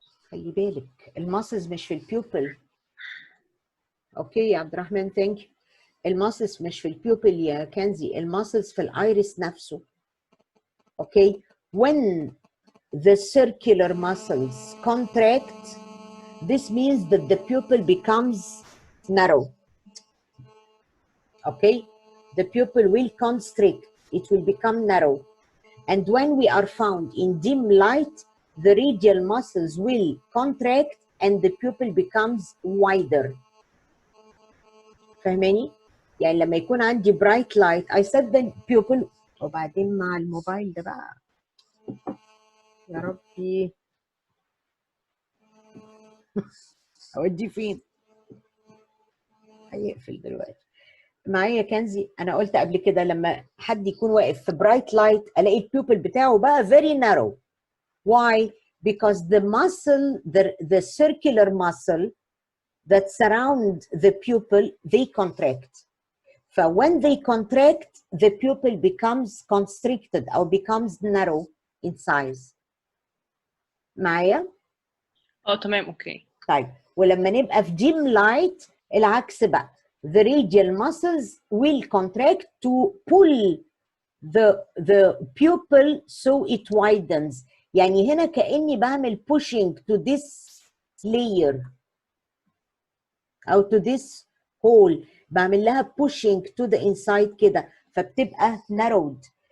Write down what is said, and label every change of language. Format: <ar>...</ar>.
<ar>خلي بالك الماسلز مش في البيوبل. اوكي يا عبد الرحمن</ar> <en>Thank you.</en> <ar>الماسلز مش في البيوبل يا كنزي، الماسلز في الايرس نفسه.</ar> <en>Okay when the circular muscles contract, this means that the pupil becomes narrow. Okay, the pupil will constrict, it will become narrow. And when we are found in dim light, the radial muscles will contract and the pupil becomes wider.</en> <ar>فاهماني؟ يعني لما يكون عندي</ar> <en>bright light I said the pupil.</en> <ar>وبعدين مع الموبايل ده بقى يا ربي اودي فين؟ هيقفل دلوقتي. معايا كنزي، انا قلت قبل كده لما حد يكون واقف في برايت لايت الاقي البيوبل بتاعه بقى</ar> <en>very narrow. Why? Because the muscle, the circular muscle that surround the pupil, they contract. When they contract, the pupil becomes constricted or becomes narrow in size.</en> <ar>معايا؟ تمام اوكي. طيب ولما نبقى في dim light العكس بقى.</ar> <en>the radial muscles will contract to pull the pupil so it widens.</en> <ar>يعني هنا كأني بعمل</ar> <en>pushing to this layer أو to this hole،</en> <ar>بعمل لها</ar> <en>pushing to the inside</en> <ar>كده فبتبقى</ar> <en>narrowed.</en>